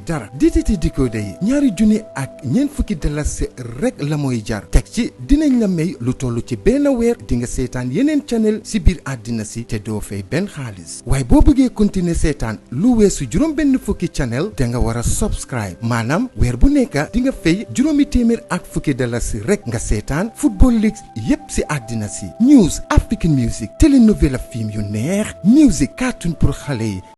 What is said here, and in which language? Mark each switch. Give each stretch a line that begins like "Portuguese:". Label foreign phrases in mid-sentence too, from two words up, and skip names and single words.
Wolof: dara DTT decoder yi ñaari junni ak ñeent fukki dalasi rek la mooy jar teg ci dinañ la may lu toll ci benn weer di nga seetaan yeneen channel si biir àddina si te doo fay benn xaalis waaye boo bëggee continuer seetaan lu weesu juróom benn fukki channel da nga war a subscribe maanaam weer bu nekk di nga fay juróomi téeméer ak fukki dalasi rek nga seetaan
English: football leagues
Wolof: yépp si àddina si
English: news African music
Wolof: telenovela film yu neex music cartoon pour xale yi